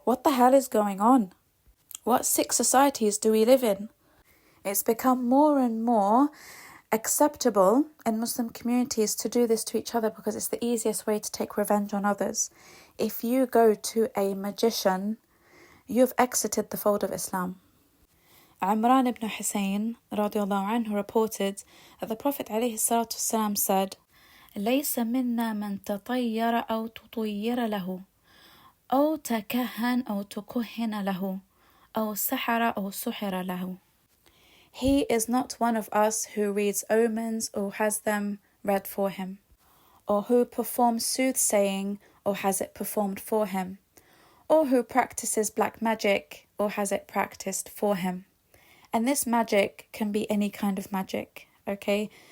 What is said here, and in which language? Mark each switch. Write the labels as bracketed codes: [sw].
[en] What the hell is going on? What sick societies do we live in? It's become more and more acceptable in Muslim communities to do this to each other because it's the easiest way to take revenge on others. If you go to a magician, you've exited the fold of Islam. Imran ibn Hussein radiallahu anhu reported that the Prophet ﷺ said, [ar] ليس منا من تطير أو تطير له أو تكهن أو تكهن له أو سحر أو سحر له. [en] He is not one of us who reads omens or has them read for him, or who performs soothsaying or has it performed for him, or who practices black magic or has it practiced for him. And this magic can be any kind of magic, okay?